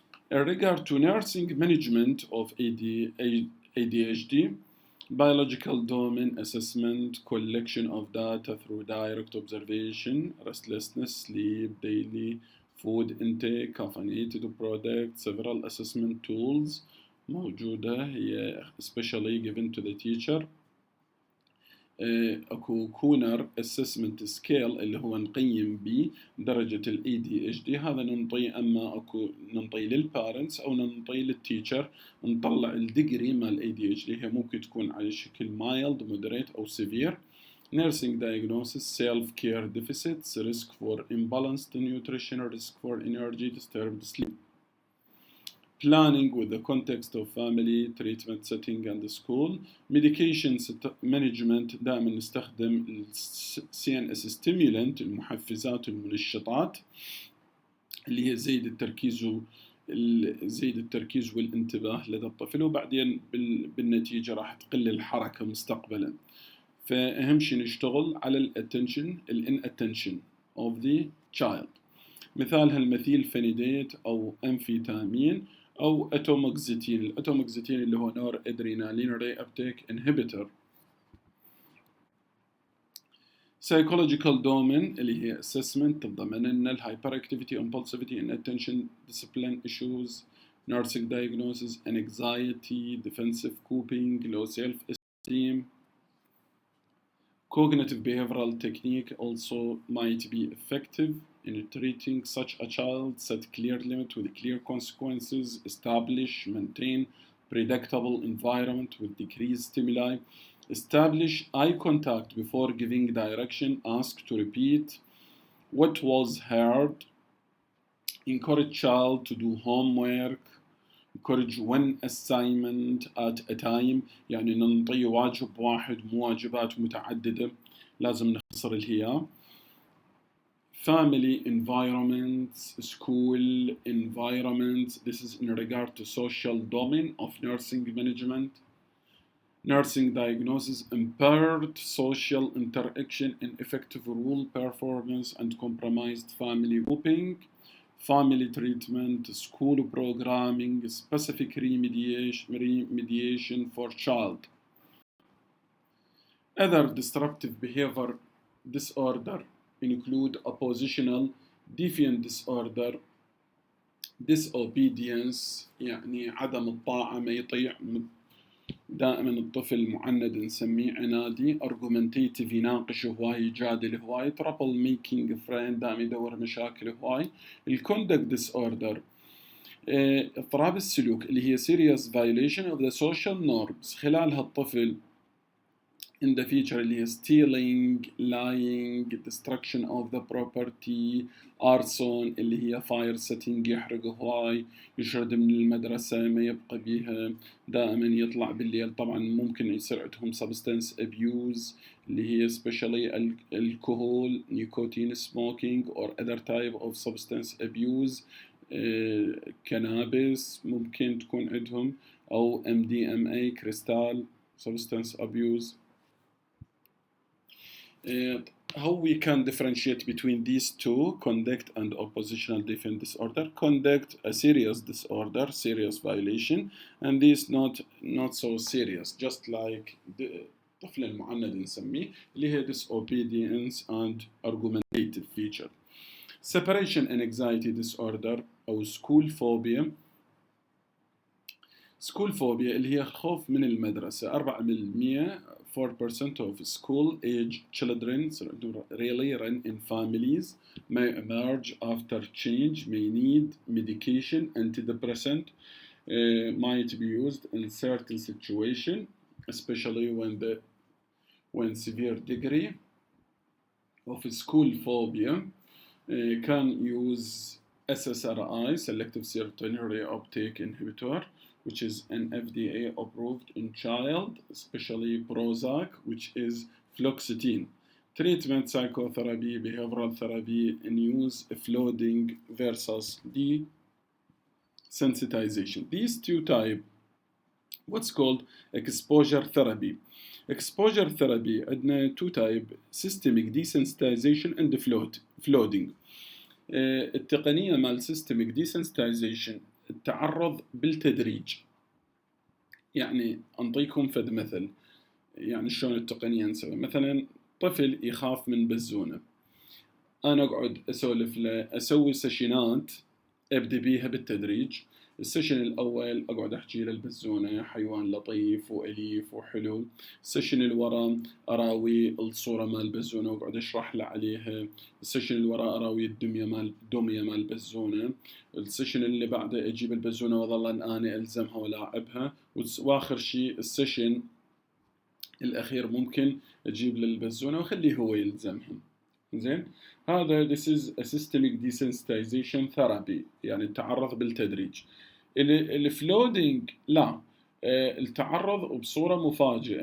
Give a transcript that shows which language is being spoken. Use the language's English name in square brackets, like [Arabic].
[English] In regard to nursing management of ADHD, biological domain assessment, collection of data through direct observation, restlessness, sleep, daily food intake, caffeinated products, several assessment tools [Arabic] موجودة هي [English] especially given to the teacher. [Arabic] اكو كونر اسسمنت سكيل اللي هو نقيم به درجة ال ADHD. هذا ننطيه اما اكو ننطيه للبارنتس او ننطيه للتيتشر، نطلع الديجري مال ADHD. هي ممكن تكون على شكل mild, moderate او severe. Nursing diagnosis, self-care deficits, risk for imbalanced nutrition, risk for energy, disturbed sleep. Planning with the context of family, treatment setting and school. [English] Medication management [Arabic] دائما نستخدم CNS stimulant المحفزات والمنشطات اللي هي زيد التركيز والانتباه لدى الطفل، وبعدين بالنتيجة راح تقل الحركة مستقبلا. فأهم شيء نشتغل على الاتنشن الاناتنشن [English] of the child. [Arabic] مثال هالمثيل فينيديت أو أمفيتامين أو أتوموكسيتين. الأتوموكسيتين اللي هو نور أدرينالين ري أبتيك انهبيتر. [English] Psychological domain [Arabic] اللي هي [English] assessment [Arabic] تتضمن لنا الهايبر [English] impulsivity and attention discipline issues, nursing diagnosis, anxiety, defensive coping, low self-esteem. Cognitive behavioral technique also might be effective in treating such a child. Set clear limit with clear consequences. Establish, maintain predictable environment with decreased stimuli. Establish eye contact before giving direction. Ask to repeat what was heard. Encourage child to do homework. Encourage one assignment at a time. يعني ننطي واجب واحد مو واجبات متعددة، لازم نختصر الهيام. Family environments, school environments. This is in regard to social domain of nursing management. Nursing diagnosis, impaired social interaction, ineffective rule performance and compromised family coping. Family treatment, school programming, specific remediation for child. Other disruptive behavior disorder include oppositional, defiant disorder, disobedience [Arabic] يعني عدم الطاعة، ما يطيع دائما الطفل معند نسميه عنادي. argumentative يناقش هواي، يجادل هواي. [English] trouble making friend [Arabic] دائما يدور مشاكل هواي. [English] الconduct disorder [Arabic] اضطراب السلوك اللي هي [English] serious violation of the social norms. [Arabic] خلالها الطفل [English] in the future [Arabic] اللي هي [English] stealing, lying, destruction of the property, [Arabic] arson اللي هي fire setting يحرق هواي، يشرد من المدرسة ما يبقى بيها، دائما يطلع بالليل. طبعا ممكن يصير عندهم [English] substance abuse [Arabic] اللي هي [English] especially alcohol, nicotine smoking or other type of substance abuse. cannabis [Arabic] ممكن تكون عندهم أو [English] MDMA crystal substance abuse. How we can differentiate between these two, conduct and oppositional defiant disorder. Conduct, a serious disorder, serious violation, and this not so serious, just like the [Arabic] الطفل المعند نسميه اللي هي [English] disobedience and argumentative feature. Separation and anxiety disorder أو school phobia. [Arabic] School phobia اللي هي خوف من المدرسة. [English] 4% 4% of school-age children really run in families, may emerge after change, may need medication, antidepressant, might be used in certain situation, especially when severe degree of school phobia can use SSRI, selective serotonin reuptake inhibitor, which is an FDA approved in child, especially Prozac, which is fluoxetine. Treatment, psychotherapy, behavioral therapy, and use flooding versus desensitization. These two types, what's called exposure therapy. Exposure therapy [Arabic] عندنا [English] two type: systemic desensitization and flooding. [Arabic] التقنية مال systemic desensitization التعرض بالتدريج. يعني أنطيكم فد مثل، يعني شلون التقنية نسوي. مثلا طفل يخاف من بزونة، أنا أقعد أسولف له، أسوي سيشنات أبدأ بيها بالتدريج. السيشن الأول أقعد أحكي له البزونة حيوان لطيف وأليف وحلو. السيشن الورا أراوي الصورة مال البزونة وأقعد أشرح له عليها. السيشن الورا أراوي الدمية مال البزونة. السيشن اللي بعده أجيب البزونة وأظل أنا ألزمها ولاعبها. وآخر شيء السيشن الأخير ممكن أجيب للبزونة وخليه هو يلزمهم. زين، هذا [English] this is a systemic desensitization therapy، [Arabic] يعني التعرض بالتدريج. الفلودينج لا، التعرض بصورة مفاجئة.